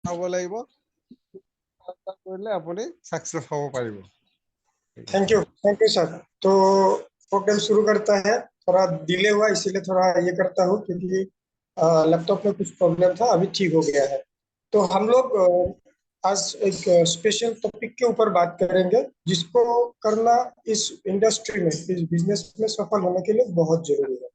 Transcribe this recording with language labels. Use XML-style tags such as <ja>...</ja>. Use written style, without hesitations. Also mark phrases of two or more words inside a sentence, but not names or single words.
<as>হ'ব লাগিব, কৰিলে আপুনি সাকসেস হ'ব পাৰিব।</as> <en>thank you sir.</en> <hi>तो प्रोग्राम शुरू करता है। थोड़ा डिले हुआ इसीलिए थोड़ा ये करता हूँ क्योंकि लैपटॉप में कुछ प्रॉब्लम था, अभी ठीक हो गया है। तो हम लोग आज एक स्पेशल टॉपिक के ऊपर बात करेंगे जिसको करना इस इंडस्ट्री में, इस बिजनेस में सफल होने के लिए बहुत जरूरी है।</hi>